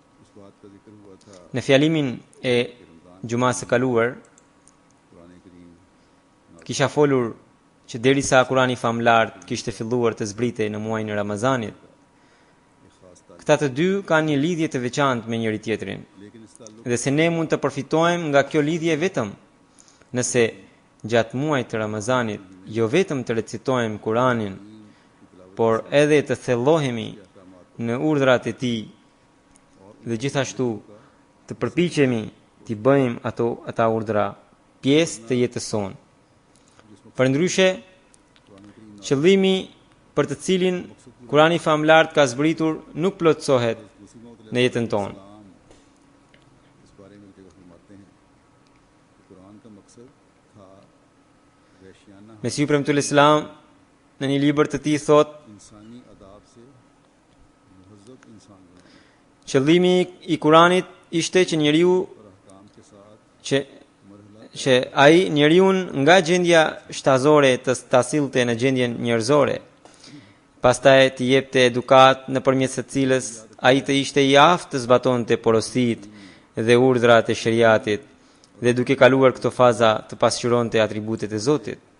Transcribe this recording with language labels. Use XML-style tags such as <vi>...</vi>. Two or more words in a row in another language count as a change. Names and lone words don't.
<ur>بات کا ذکر ہوا تھا</ur> <sq>Në fjalimin e gjumas së kaluar,</sq> <ur>قرآن کریم</ur> <sq>kisha folur që derisa Kurani famlart kishte filluar të zbritej në muajin e Ramazanit, këta të dy kanë një lidhje të veçantë me njëri tjetrin.</sq> <ur>لیکن اس تعلق</ur> <sq>Dhe se ne mund të përfitojmë nga kjo lidhje vetëm nëse gjatë muajit të Ramazanit jo vetëm të recitojmë Kuranin, por edhe të thellohemi në urdhrat e tij dhe gjithashtu të përpiqemi të bëjmë ata urdhra pjesë të jetës sonë. Përndryshe, qëllimi për të cilin Kurani famlart ka zbritur nuk plotësohet në jetën tonë.</sq> <ur>اس بارے میں جگہ فرماتے ہیں کہ قرآن کا مقصد تھا ویشیانہ</ur> <sq>Mesiu premtull Islam në një libër të tij thotë,</sq> <ur>انسانی اداب سے مہذب انسان بنانا</ur> <sq>qëllimi i Kuranit ishte që njeriu</sq> <ur>اور احکام کے ساتھ</ur> <sq>që ai njeriun nga gjendja shtazore ta sillte në gjendjen njerëzore. Pastaj të jepte edukat nëpërmjet së cilës ai të ishte i aftë të zbatonte porositë dhe urdhrat e shariatit dhe duke kaluar këto faza të pasqyronte atributet e Zotit.</sq>